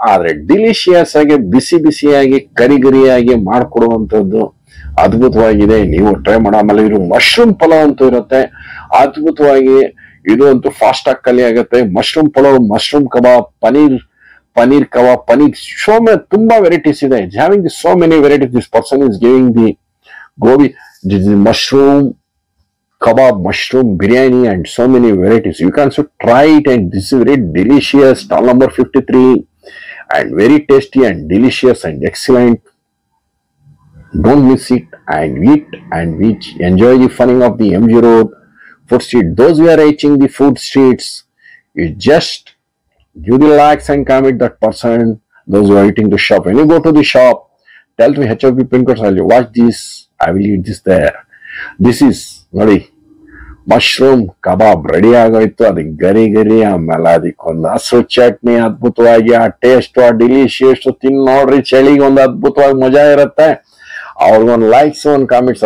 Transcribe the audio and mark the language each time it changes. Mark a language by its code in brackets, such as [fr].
[kn] ಆದ್ರೆ ಡಿಲಿಶಿಯಸ್ ಆಗಿ ಬಿಸಿ ಬಿಸಿಯಾಗಿ ಕರಿಗರಿಯಾಗಿ ಮಾಡ್ಕೊಡುವಂತದ್ದು ಅದ್ಭುತವಾಗಿದೆ. ನೀವು ಟ್ರೈ ಮಾಡೋ. ಆಮೇಲೆ ಇವರು ಮಶ್ರೂಮ್ ಪಲಾವ್ ಅಂತೂ ಇರುತ್ತೆ ಅದ್ಭುತವಾಗಿ. ಇದು ಅಂತೂ ಫಾಸ್ಟ್ ಆಗಿ ಕಲಿ ಆಗುತ್ತೆ. Mushroom pulao, mushroom kebab, paneer kebab, paneer, [en] so many, [kn] ತುಂಬಾ ವೆರೈಟೀಸ್ ಇದೆ. [en] having so many varieties. This person is giving the gobi, this is mushroom kebab, mushroom biryani, and so many varieties. You can also try it, and this is very delicious. Stall number 53, and very tasty and delicious and excellent. Don't miss it and eat and enjoy the funning of the MG Road food street. Those who are reaching the food streets, you just give the likes and comment that person. Those who are eating the shop, when you go to the shop, tell me HFB pin code. I'll watch this. I will eat this there. This is [kn] ನೋಡಿ mushroom kebab ready ಆಗೋಯ್ತು. ಅದಕ್ಕೆ ಗರಿ ಗರಿ, ಆಮೇಲೆ ಅದಕ್ಕೊಂದು ಹಸರು ಚಟ್ನಿ, ಅದ್ಭುತವಾಗಿ ಆ taste, ಆ ಡಿಲಿಶಿಯಸ್. ತಿನ್ ನೋಡ್ರಿ, ಚಳಿಗೆ ಒಂದು ಅದ್ಭುತವಾಗಿ ಮಜಾ ಇರುತ್ತೆ. ಅವ್ರಿಗೊಂದು ಲೈಕ್ಸ್, ಒಂದು ಕಾಮೆಂಟ್ಸ್.